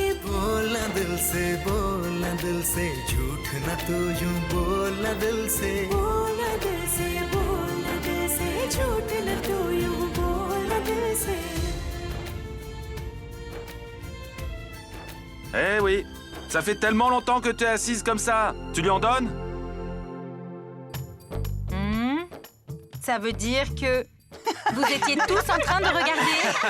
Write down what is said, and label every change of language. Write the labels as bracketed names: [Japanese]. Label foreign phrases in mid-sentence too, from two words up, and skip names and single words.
[Hindi] बोलना दिल से झूठ न तू यूं बोलना दिल से बोलना दिल से झूठ न तू यूं बोलना दिल से [French] Eh oui, ça fait tellement longtemps que tu es assise comme ça. Tu lui en donnes? Ça veut dire que vous étiez tous en train de regarder.